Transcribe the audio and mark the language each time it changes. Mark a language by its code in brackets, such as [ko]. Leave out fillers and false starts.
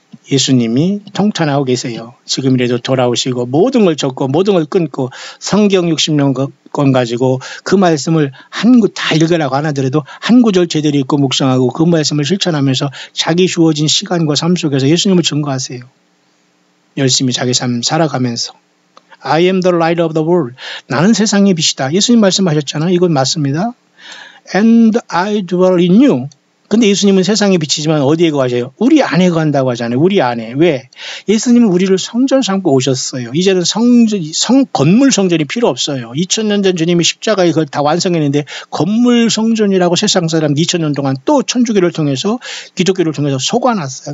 [ko] 예수님이 통탄하고 계세요. 지금이라도 돌아오시고 모든 걸 접고 모든 걸 끊고 성경 60년 권 가지고 그 말씀을 한 구 다 읽으라고 안 하더라도 한 구절 제대로 읽고 묵상하고 그 말씀을 실천하면서 자기 주어진 시간과 삶 속에서 예수님을 증거하세요. 열심히 자기 삶 살아가면서 [en] I am the light of the world. [ko] 나는 세상의 빛이다. 예수님 말씀하셨잖아요. 이건 맞습니다. [en] And I dwell in you. [ko] 근데 예수님은 세상에 비치지만 어디에 거하세요? 우리 안에 거한다고 하잖아요. 우리 안에. 왜? 예수님은 우리를 성전 삼고 오셨어요. 이제는 건물 성전이 필요 없어요. 2000년 전 주님이 십자가에 그걸 다 완성했는데 건물 성전이라고 세상 사람 2000년 동안 또 천주교를 통해서 기독교를 통해서 속아놨어요.